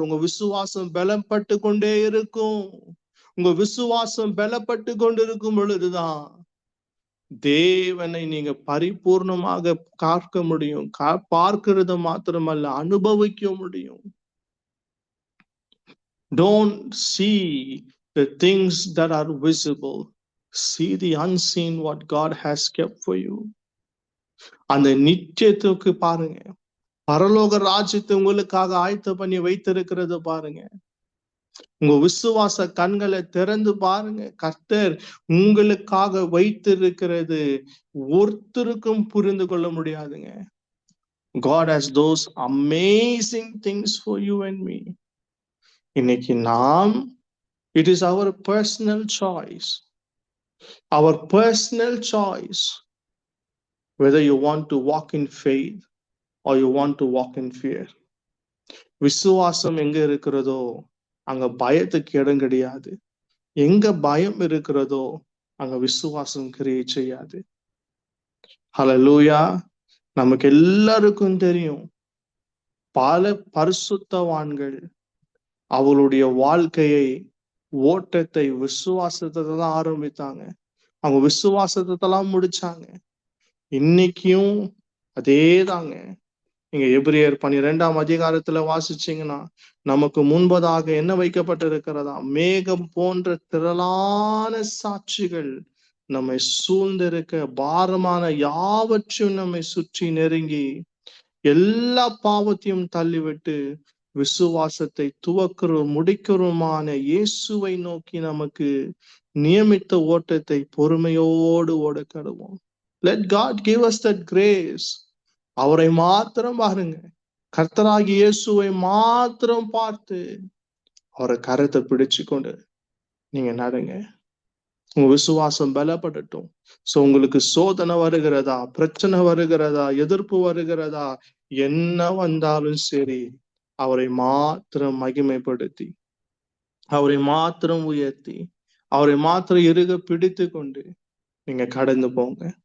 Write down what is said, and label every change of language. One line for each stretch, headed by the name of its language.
Tamil: உங்க விசுவாசம் பலப்பட்டு கொண்டே இருக்கும். உங்க விசுவாசம் பலப்பட்டு கொண்டிருக்கும் பொழுதுதான் தேவனை நீங்க பரிபூர்ணமாக பார்க்க முடியும். பார்க்கிறது மாத்திரமல்ல, அனுபவிக்க முடியும்.
English: Don't see the things that are visible. See the unseen what God has kept for you.
Tamil: அந்த நித்தியத்துக்கு பாருங்க. பரலோக ராஜ்யத்தை உங்களுக்காக ஆயத்த பண்ணி வைத்திருக்கிறத பாருங்க. உங்க விசுவாச கண்களை திறந்து பாருங்க. கர்த்தர் உங்களுக்காக வைத்திருக்கிறது ஒருத்தருக்கும் புரிந்து கொள்ள முடியாதுங்க.
English: God has those amazing things for you and me.
Tamil: இன்னைக்கு நாம்,
English: it is our personal choice. Our personal choice whether you want to walk in faith or you want to walk in fear.
Tamil: விசுவாசம் எங்க இருக்கிறதோ அங்க பயத்துக்கு இடம் கிடையாது. எங்க பயம் இருக்கிறதோ அங்க விசுவாசம் கிரியை செய்யாது. ஹல்லேலூயா. நமக்கு எல்லாருக்கும் தெரியும், பல பரிசுத்தவான்கள் அவளுடைய வாழ்க்கையை, ஓட்டத்தை விசுவாசத்தை தான் ஆரம்பித்தாங்க. அவங்க விசுவாசத்தை எல்லாம் முடிச்சாங்க. இன்னைக்கும் அதேதாங்க. நீங்க எபிரேயர் 12ஆம் அதிகாரத்துல வாசிச்சீங்கன்னா, நமக்கு முன்பதாக என்ன வைக்கப்பட்டிருக்கிறதா? மேகம் போன்ற திரளான சாட்சிகள் நம்மை சூழ்ந்திருக்க, பாரமான யாவற்றையும் நம்மை சுற்றி நெருங்கி எல்லா பாவத்தையும் தள்ளிவிட்டு விசுவாசத்தை துவக்கிறோம் முடிக்கிறோமான இயேசுவை நோக்கி நமக்கு நியமித்த ஓட்டத்தை பொறுமையோடு ஓட கடவோம்.
English: Let God give us that grace.
Tamil: அவரை மாத்திரம் பாருங்க. கர்த்தராகிய இயேசுவை மாத்திரம் பார்த்து அவரை கரத்தை பிடிச்சு கொண்டு நீங்க நடங்க. உங்க விசுவாசம் பலப்படட்டும். சோ உங்களுக்கு சோதனை வருகிறதா, பிரச்சனை வருகிறதா, எதிர்ப்பு வருகிறதா, என்ன வந்தாலும் சரி, அவரை மாத்திரம் மகிமைப்படுத்தி, அவரை மாத்திரம் உயர்த்தி, அவரை மாத்திரம் இறுக பிடித்து கொண்டு நீங்க கடந்து போங்க.